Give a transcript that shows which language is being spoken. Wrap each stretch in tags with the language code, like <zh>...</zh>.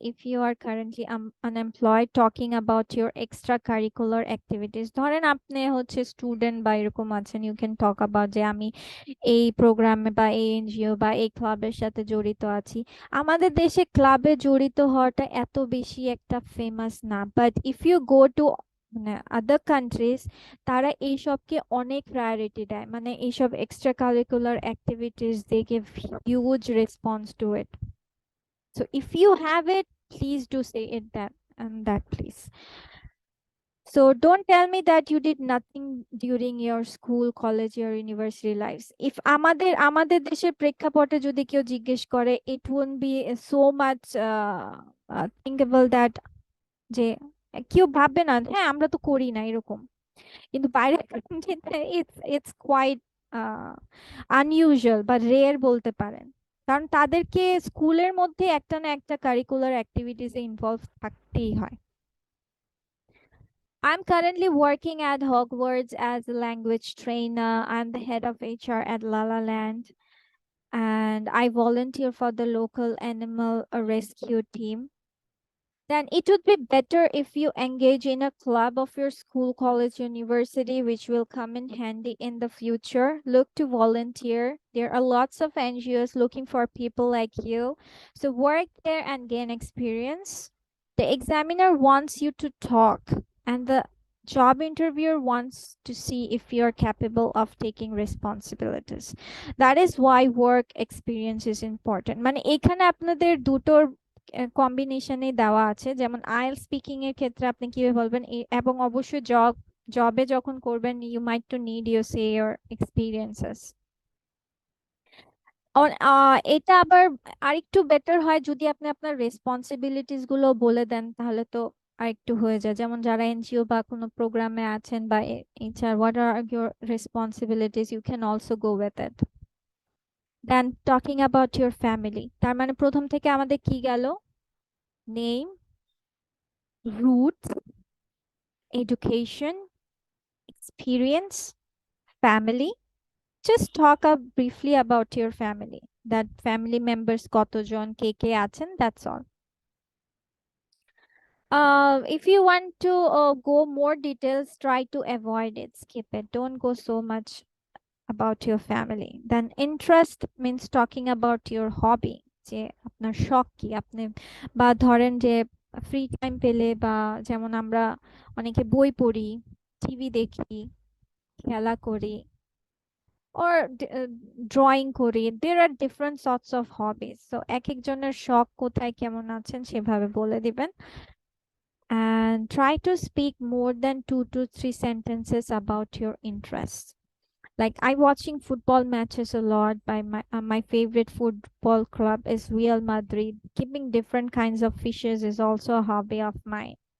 <en>If you are currently unemployed, talking about your extracurricular activities.</en> <bn>ধরেন আপনি হচ্ছে student বা এরকম আছেন,</bn> <en>you can talk about</en> <bn>যে আমি এই প্রোগ্রামে বা এই এনজিও বা এই ক্লাবের সাথে জড়িত আছি। আমাদের দেশে ক্লাবে জড়িত হওয়াটা এত বেশি একটা ফেমাস না,</bn> <en>but if you go to</en> <bn>মানে আদার কান্ট্রিজ, তারা এইসবকে অনেক প্রায়োরিটি দেয়, মানে এইসব extra curricular activities</bn> <en>They give huge response to it. So if you have it, please do say it that and that please. So don't tell me that you did nothing during your school, college or university lives.</en> <bn>If আমাদের দেশের প্রেক্ষাপটে যদি কেউ জিজ্ঞেস করে,</bn> <en>it won't be so much thinkable that</en> <bn>যে কেউ ভাববে না হ্যাঁ আমরা তো করি না এরকম, কিন্তু বাইরের countryতে</bn> <en>it's quite unusual</en> <bn>বা রেয়ার বলতে পারেন, কারণ তাদেরকে স্কুলের মধ্যে একটা না একটা কারিকুলার অ্যাক্টিভিটিসে ইনভলভ থাকতেই হয়.</bn> <en>I'm currently working at Hogwarts as a language trainer. I'm the head of HR at La Land, and I volunteer for the local animal rescue team. Then it would be better if you engage in a club of your school, college, university, which will come in handy in the future. Look to volunteer. There are lots of NGOs looking for people like you. So work there and gain experience. The examiner wants you to talk, and the job interviewer wants to see if you're capable of taking responsibilities. That is why work experience is important.</en> <bn>মানে এখানে আপনাদের দুটোর কম্বিনেশনে দেওয়া আছে, যেমন IELTS speaking এর ক্ষেত্রে আপনি কিভাবে বলবেন, এবং অবশ্যই জবে যখন করবেন</bn> <en>You might to need you say your experiences.</en> <bn>এটা আবার আরেকটু বেটার হয় যদি আপনি আপনার রেসপন্সিবিলিটিস গুলো বলে দেন, তাহলে তো আরেকটু হয়ে যায়, যেমন যারা এনজিও বা কোনো প্রোগ্রামে আছেন বা HR,</bn> <en>What are your responsibilities, you can also go with it. Then talking about your family,</en> <bn>তার মানে প্রথম থেকে আমাদের কি গেল?</bn> <en>Name, roots, education, experience, family. Just talk up briefly about your family. That family members</en> <bn>কতজন, কে কে আছেন,</bn> <en>that's all. If you want to go more details, try to avoid it. Skip it. Don't go so much about your family. Then interest means talking about your hobby.</en> <bn>যে আপনার শখ কি, আপনি বা ধরেন যে ফ্রি টাইম পেলে, বা যেমন আমরা অনেকে বই পড়ি, টিভি দেখি, খেলা করি, or drawing করি.</bn> <en>There are different sorts of hobbies.</en> <bn>So এক একজনের শখ কোথায় কেমন আছেন সেভাবে বলে দিবেন.</bn> <en>And try to speak more than 2 to 3 sentences about your interests. Like I watching football matches a lot. By my favorite football club is Real Madrid. Keeping different kinds of fishes is also a hobby of mine.</en>